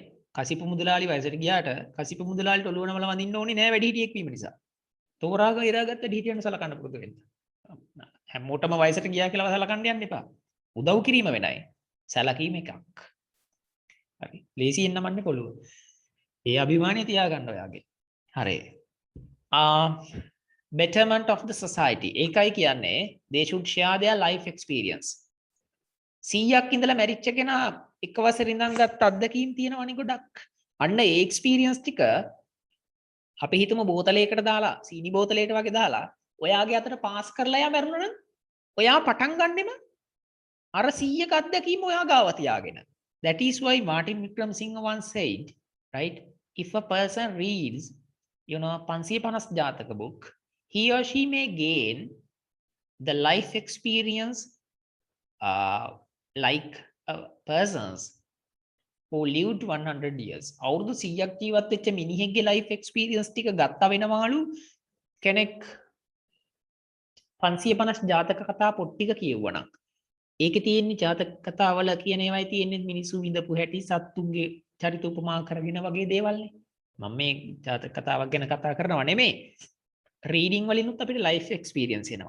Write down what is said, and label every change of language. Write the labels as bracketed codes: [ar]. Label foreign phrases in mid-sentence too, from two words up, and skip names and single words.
[si] කසිපු මුදලාලි වයසට ගියාට කසිපු මුදලාලිට ඔළුව නමලා වඳින්න ඕනේ නෑ වැඩිහිටියෙක් වීම නිසා. තෝරාගෙන ඉරාගත්ත ඩීටියන් සලකන්න පුරුදු වෙන්න. හැමෝටම වයසට ගියා කියලා සලකන්න යන්න එපා. උදව් කිරීම වෙනයි. සැලකීම එකක්. හරි. ලේසියෙන් නමන්නේ පොළුව. ඒ අභිමානය තියාගන්න ඔයාගේ. හරි. [en] Betterment of the society. [si] ඒකයි කියන්නේ [en] they should share their life experience. [si] 100ක් ඉඳලා මැරිච්ච කෙනා එක වසරේ ඉඳන් ගත්ත අත්දැකීම් තියෙනවනේ ගොඩක්. අන්න ඒ එක්ස්පීරියන්ස් ටික අපි හිතමු බෝතලයකට දාලා සීනි බෝතලයකට වගේ දාලා ඔයාගේ අතට පාස් කරලා යා මැරුණා නම් ඔයා පටන් ගන්නෙම අර 100ක අත්දැකීම ඔයා ගාව තියාගෙන. [en] That is why Martin Wickramasinghe once said, right, if a person reads 550 ජාතක book, he or she may gain the life experience like persons who lived 100 years. [si] අවුරුදු 100ක් ජීවත් වෙච්ච මිනිහෙක්ගේ [en] life experience [si] ටික ගත්තා වෙනවලු කෙනෙක් 550 ජාතක කතා පොත් ටික කියවුවනම්. ඒකේ තියෙන ජාතක කතාවල කියන ඒවායි තියෙන්නේ මිනිස්සු විඳපු හැටි සත්තුන්ගේ චරිත උපමා කරගෙන වගේ දේවල්නේ. මම මේ ජාතක කතාවක් ගැන කතා කරනව නෙමෙයි. රීඩින් වලිනුත් අපිට [en] life experience [si] එනවා.